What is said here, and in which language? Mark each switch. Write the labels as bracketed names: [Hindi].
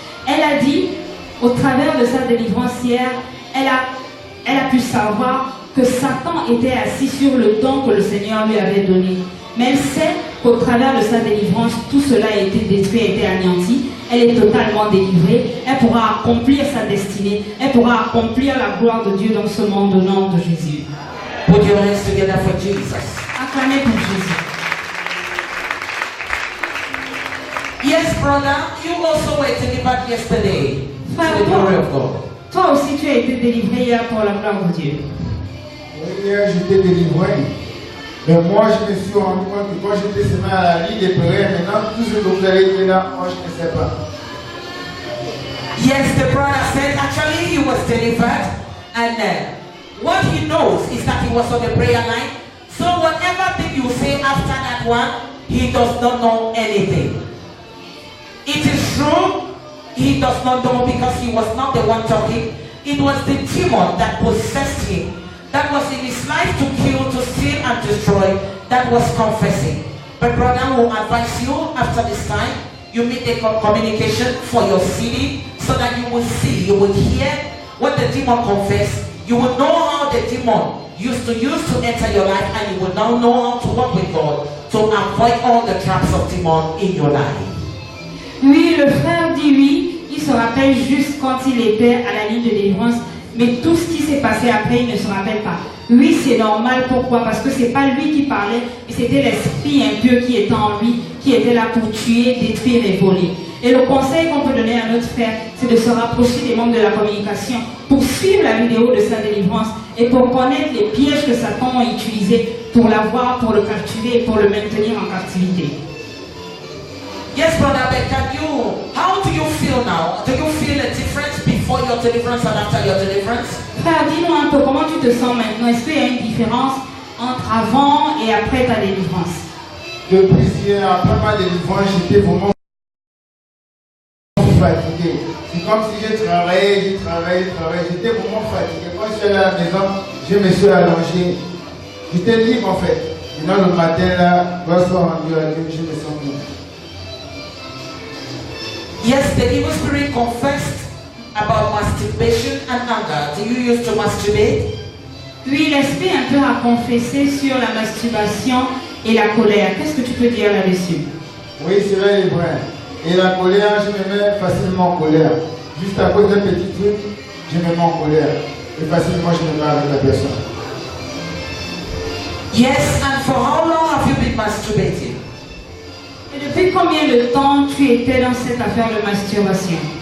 [French] Elle a dit, au travers de sa délivrance hier, elle a pu savoir que Satan était assis sur le don que le Seigneur lui avait donné. Mais elle sait qu'au travers de sa délivrance, tout cela a été détruit, a été anéanti. Elle est totalement délivrée. Elle pourra accomplir sa destinée. Elle pourra accomplir la gloire de Dieu dans ce monde au nom de Jésus. [English] Put your hands together for Jesus. [French] Acclamez pour Jésus. [English] Yes, brother, you also were delivered yesterday. To the glory of God. [French] Toi aussi, tu as été délivré hier pour la gloire de Dieu. Oui, prière, j'étais délivré. Mais moi, je me suis rendu compte que quand j'étais seulement à la ligne des prières, maintenant, tout ce que vous avez dit là, moi, je ne sais pas. [English] Yes, the brother said actually he was delivered, and what he knows is that he was on the prayer line. So whatever thing you say after that one, he does not know anything. It is true, he does not know because he was not the one talking. It was the demon that possessed him, that was in his life to kill, to steal, and destroy, that was confessing. But brother will advise you after this time, you make a communication for your city so that you will see, you will hear what the demon confessed. You will know how the demon used to enter your life, and you will now know how to work with God to avoid all the traps of demon in your life. [French] Oui, le frère dit oui, il se rappelle juste quand il était à la ligne de délivrance, mais tout ce qui s'est passé après, il ne se rappelle pas. Oui, c'est normal, pourquoi? Parce que c'est pas lui qui parlait, mais c'était l'esprit impur qui était en lui, qui était là pour tuer, détruire et voler. Et le conseil qu'on peut donner à notre frère, c'est de se rapprocher des membres de la communication pour suivre la vidéo de sa délivrance et pour connaître les pièges que Satan a utilisés pour l'avoir, pour le capturer et pour le maintenir en captivité. [English] Yes, brother, but how do you feel now? Do you feel a difference before your deliverance and after your deliverance? [French] Frère, dis-nous un peu comment tu te sens maintenant. Est-ce qu'il y a une différence entre avant et après ta délivrance? Depuis hier, après ma délivrance, j'étais vraiment fatigué. C'est comme si j'ai travaillé. J'étais vraiment fatigué. Quand je suis allé à la maison, je me suis allongé. J'étais libre en fait. Et dans le matin, là, grâce au rendu à Dieu, je me sens libre. [English] Yes, the evil spirit confessed about masturbation and anger. Do you used to masturbate? [French] Oui, l'esprit un peu a confessé sur la masturbation et la colère. Qu'est-ce que tu peux dire là-dessus? Oui, c'est vrai, les frères. Et la colère, je me mets facilement en colère. Juste à cause d'un petit truc, je me mets en colère. Et facilement, je me mets avec la personne. [English] Yes, and for how long have you been masturbating? [French] Et depuis combien de temps tu étais dans cette affaire de masturbation?